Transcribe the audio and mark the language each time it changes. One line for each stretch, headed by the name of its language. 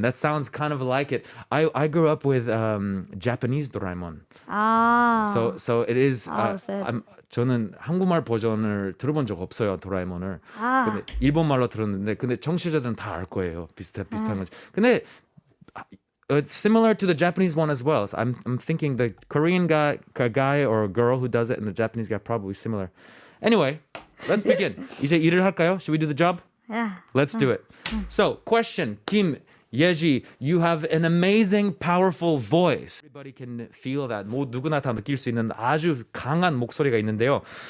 English: That sounds kind of like it. I grew up with Japanese Doraemon. So it is.
Korean: 저는 한국말 버전을 들어본 적 없어요, 도라에몽을. 근데 일본말로 들었는데, 근데 청취자들은 다 알 거예요. 비슷한 거지. 근데
English: it's similar to the Japanese one as well. So I'm thinking the Korean guy or girl who does it and the Japanese guy probably similar. Anyway, let's begin.
Korean: 이제 일을 할까요?
English: Should we do the job? Yeah. Let's do it. So, question, Kim, Yeji, you have an amazing, powerful voice. Everybody can feel that.
Korean: 뭐 누구나 다 느낄 수 있는 아주 강한 목소리가 있는데요.